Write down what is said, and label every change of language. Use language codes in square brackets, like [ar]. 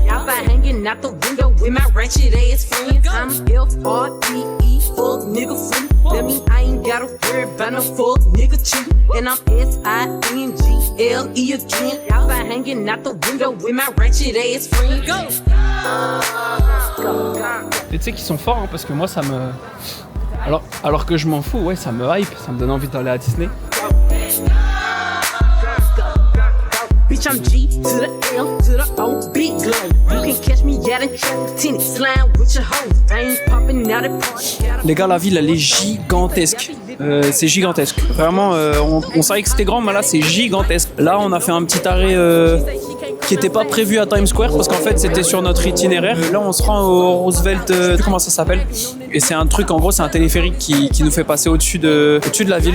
[en] Y'all been hanging out the window with my ratchet ass friends. I'm F-R-E-E, fuck nigga free. That mean I ain't gotta worry about no fuck nigga cheat. And I'm S-I-N-G-L-E again. Y'all been hanging out the window with my ratchet ass friends. Go! [fr] Et tu sais qu'ils sont forts, hein, parce que moi, ça me... Alors que je m'en fous, ouais, ça me hype, ça me donne envie d'aller à Disney. [en] Bitch, I'm G to the L to the O, big glow. You can catch me out in traffic, tennis, slime with your hoes. I ain't popping out at party. [fr] Les gars, la ville, elle est gigantesque. C'est gigantesque. Vraiment, on savait que c'était grand, mais là, c'est gigantesque. Là, on a fait un petit arrêt qui n'était pas prévu à Times Square, parce qu'en fait, c'était sur notre itinéraire. Là, on se rend au Roosevelt, je sais plus comment ça s'appelle. Et c'est un truc, en gros, c'est un téléphérique qui nous fait passer au-dessus de la ville.